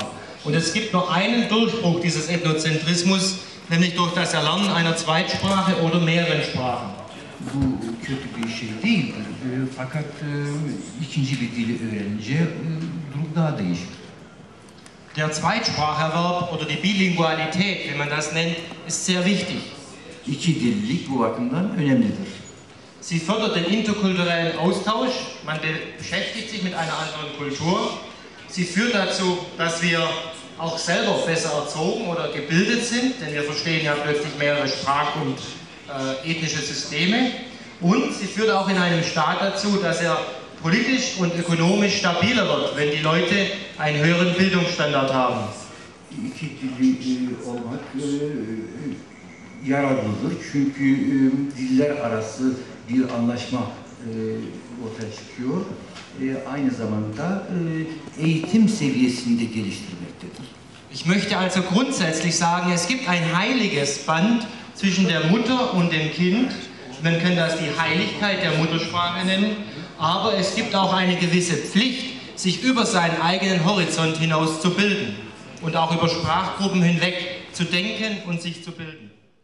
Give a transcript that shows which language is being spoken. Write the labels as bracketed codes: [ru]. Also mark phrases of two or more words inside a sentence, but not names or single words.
[de] Und es gibt nur einen Durchbruch dieses Ethnozentrismus, nämlich durch das Erlernen einer Zweitsprache oder mehreren Sprachen. [tr] Bu kötü bir şey değildir. Fakat ikinci bir dili öğrenince durum daha değişir. [de] Der Zweitspracherwerb oder die Bilingualität, wie man das nennt, ist sehr wichtig. [tr] İki dillilik bu bakımdan önemlidir. [de] Sie fördert den interkulturellen Austausch, man beschäftigt sich mit einer anderen Kultur. Sie führt dazu, dass wir auch selber besser erzogen oder gebildet sind, denn wir verstehen ja plötzlich mehrere Sprach- und ethnische Systeme. Und sie führt auch in einem Staat dazu, dass er politisch und ökonomisch stabiler wird, wenn die Leute einen höheren Bildungsstandard haben. [tr] İki dilli olmak yararlıdır çünkü diller arası bir anlaşma ortaya çıkıyor. Aynı zamanda eğitim seviyesini de geliştirmektedir. [de] Ich möchte also grundsätzlich sagen, es gibt ein heiliges Band zwischen der Mutter und dem Kind. Man kann das die Heiligkeit der Muttersprache nennen, aber es gibt auch eine gewisse Pflicht, sich über seinen eigenen Horizont hinaus zu bilden und auch über Sprachgruppen hinweg zu denken und sich zu bilden.